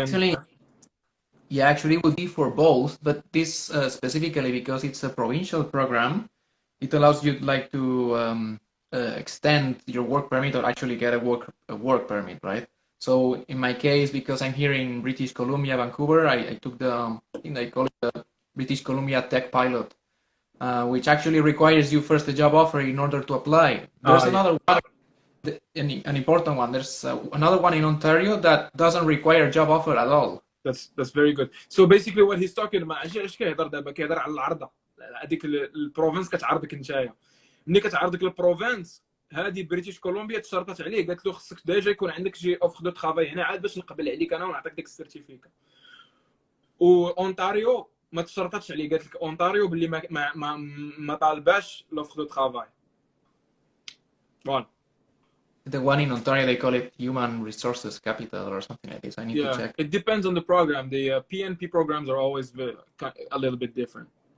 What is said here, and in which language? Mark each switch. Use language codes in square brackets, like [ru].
[en] Actually, yeah, actually it would be for both, but this specifically because it's a provincial program, it allows you like to extend your work permit or actually get a work permit, right? So in my case, because I'm here in British Columbia, Vancouver, I took I think they call it the British Columbia Tech Pilot, which actually requires you first a job offer in order to apply. There's another one, an important one. There's another one in Ontario that doesn't require a job offer at all. That's very good. So basically what he's talking about [ar] علاش كيهضر دابا كيهضر على العرضه هذيك البروفنس كتعرضك نتايا ملي كتعرضك البروفنس هذه بريتيش كولومبيا تشرطت عليه قالت له خصك ديجا يكون عندك شي اوفر دو ترافاي هنا عاد باش نقبل عليك انا ونعطيك ديك السيرتيفيكا. واونتاريو ما تشرطتش عليه قالت لك اونتاريو باللي ما طالباش لوفر دو ترافاي. فوالا. [en] The one in Ontario, they call it Human Resources Capital or something like this. I need to check. It depends on the program. The PNP programs are always a little bit different.